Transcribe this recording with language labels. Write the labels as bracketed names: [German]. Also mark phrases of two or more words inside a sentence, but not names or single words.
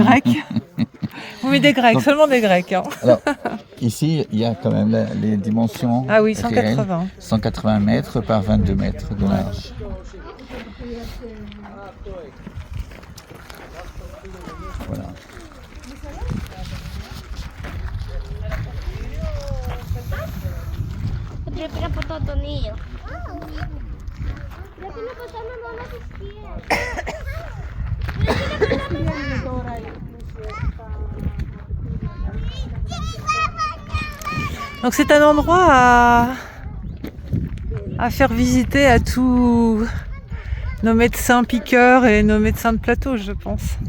[French] Grecs. Oui, des Grecs, Donc- seulement des Grecs. Hein. Alors, ici, il y a quand même les dimensions Ah oui, réelles. 180. 180 mètres par 22 mètres de large. Voilà. [Greek] Πρέπει από τον ήλιο. Πρέπει να πατάμε μόνο τις σκιές. [French] Donc c'est un endroit à faire visiter à tous nos médecins piqueurs et nos médecins de plateau, je pense.